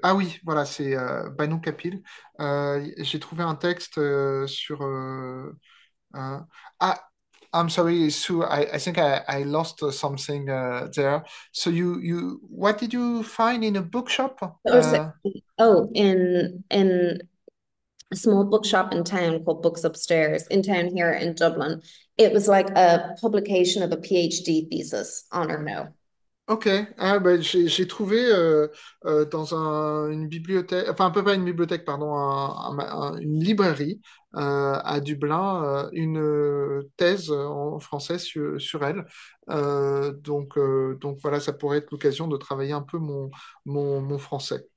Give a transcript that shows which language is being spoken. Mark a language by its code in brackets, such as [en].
[fr] Ah oui, voilà, c'est Banu Kapil. J'ai trouvé un texte sur... [en] Ah, I'm sorry, Sue, I think I lost something there. So what did you find in a bookshop? In a small bookshop in town called Books Upstairs in town here in Dublin. It was like a publication of a PhD thesis on Ernaux. [fr] Ok, ben, j'ai trouvé dans une bibliothèque, enfin, un peu pas une bibliothèque, pardon, une librairie à Dublin, une thèse en français sur elle. Donc voilà, ça pourrait être l'occasion de travailler un peu mon français.